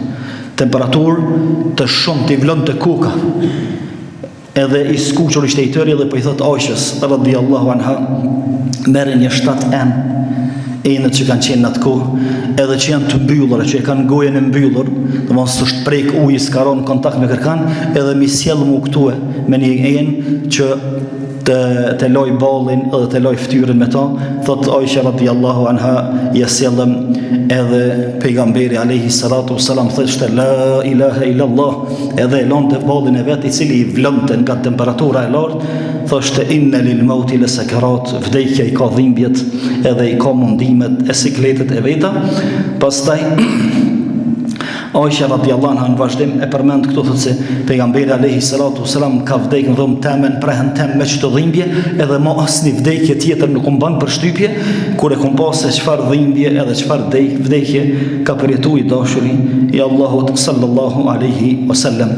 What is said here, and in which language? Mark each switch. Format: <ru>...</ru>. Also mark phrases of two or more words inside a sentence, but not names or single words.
<sq>Temperaturë të shumtë, I vlonte koka. Edhe I skuqur ishte I tëri dhe po I thot Aishës</sq> <ar>رضي الله عنها,</ar> <sq>merri një 7 enët që kanë qenë në atë kohë, edhe që janë të mbyllura, që e kanë gojen e mbyllur, dhe mos të shprejk ujë, s'ka ronë kontakt me kërkan, edhe mi sjellë mu këtue me një enë që të loj ballin edhe të loj ftyrën me ta. Thot Aisha</sq> <ar>رضي الله عنها,</ar> <sq>ja sjellëm edhe pejgamberi</sq> <ar>عليه الصلاة والسلام</ar> <sq>thoshte</sq> <ar>لا إله إلا الله,</ar> <sq>edhe e lonte ballin e vet i cili i vlonte nga temperatura e lartë, thoshte</sq> <ar>إن للموت لسكرات,</ar> <sq>vdekja i ka dhimbjet edhe i ka mundimet e sikletet e veta. Pastaj Aisha</sq> <ar>رضي الله عنها</ar> <sq>në vazhdim e përmend këtu, thotë se pejgamberi</sq> <ar>عليه الصلاة والسلام</ar> <sq>ka vdekur në dhomë temen, prehen tem me çdo dhimbje, edhe mo asnjë vdekje tjetër nuk u mban përshtypje kur e kom pas se çfarë dhimbje edhe çfarë vdekje ka përjetuar i dashuri i Allahut</sq> <ar>صلى الله عليه وسلم.</ar>